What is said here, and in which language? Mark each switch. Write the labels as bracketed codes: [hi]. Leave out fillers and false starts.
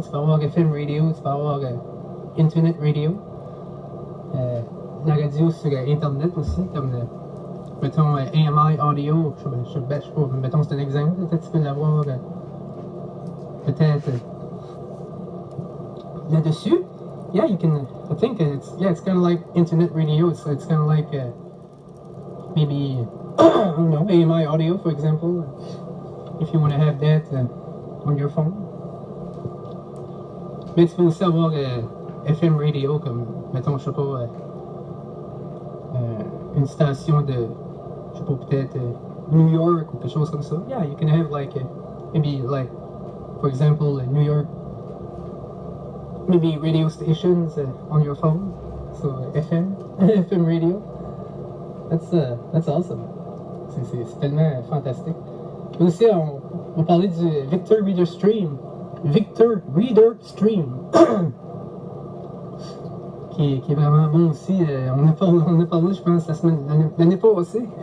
[fr] Tu peux avoir FM radio, tu peux avoir Internet radio. La radio sur Internet aussi, comme mettons AMI audio, je sais pas, mettons c'est un exemple, peut-être tu peux l'avoir peut-être là-dessus. [en] Yeah, you can. I think it's kind of like internet radio. It's kind of like maybe I don't know, AMI audio, for example, if you want to have that on your phone. [fr] Mais tu peux aussi avoir FM radio, comme mettons, je sais pas, une station de, je sais pas, peut-être New York ou quelque chose comme ça. [en] Yeah, you can have like maybe like, for example, New York. Maybe radio stations on your phone, so FM, FM radio. That's awesome. [fr] C'est tellement fantastique. Et aussi, on va parler du Victor Reader Stream. [en] Victor Reader Stream. [fr] qui est vraiment bon aussi. On a parlé, je pense, l'année passée.